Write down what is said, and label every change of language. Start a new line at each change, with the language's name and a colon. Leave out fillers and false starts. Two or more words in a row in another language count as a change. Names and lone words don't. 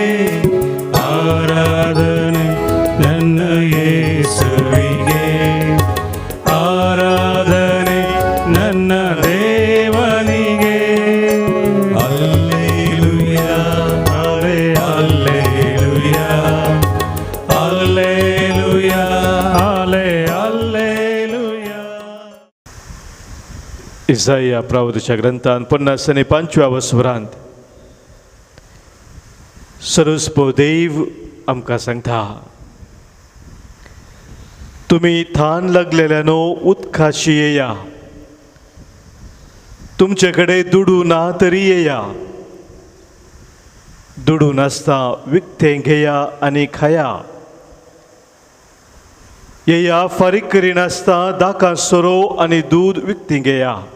Kannada: ಆರಾಧನೆ ನನ್ನ ಯೇಸುವಿಗೆ, ಆರಾಧನೆ ನನ್ನ ದೇವನಿಗೆ. ಹಲ್ಲೆಲೂಯಾ, ಹಲ್ಲೆಲೂಯಾ, ಹಲ್ಲೆಲೂಯಾ, ಹಲ್ಲೆಲೂಯಾ.
Konkani: इसाया प्रवचनाच्या ग्रंथान 55व्या वसवरांत सरस्पो देव आमकां सांगता, तुमी थान लागलेल्यानो उदकाशी येया, तुमचे कडेन दुडू ना तरी येया, दुडू नासता विकतें घेया आनी खाया, येया फारीक करिनासता दाकां सोरो आनी दूद विकतीं घेया.